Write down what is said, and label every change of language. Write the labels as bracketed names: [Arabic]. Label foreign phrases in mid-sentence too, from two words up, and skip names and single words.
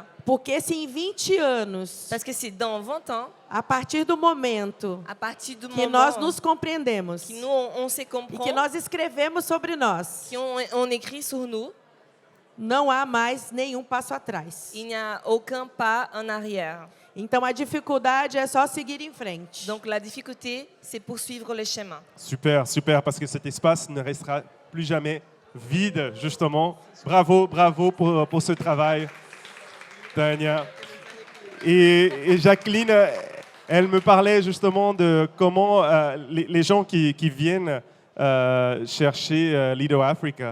[Portuguese] Porque se em 20 anos, [French] Parce que c'est dans 20 ans, [Portuguese] a partir do momento [French] à partir du que moment [Portuguese] nós nos compreendemos [French] que nous, on se [Portuguese] e [French] comprend, [Portuguese] que nós escrevemos sobre nós, [French] on écrit sur nous, [Portuguese] não há mais nenhum passo atrás. [French] il n'y a aucun pas en arrière. [Portuguese] Então a dificuldade é só seguir em frente. [French] Donc la difficulté, c'est poursuivre le chemin. Super, super, parce que cet espace ne restera plus jamais vide, justement. Bravo, bravo pour ce travail, Tania. Et Jacqueline, elle me parlait justement de comment les gens qui viennent chercher Lido Africa.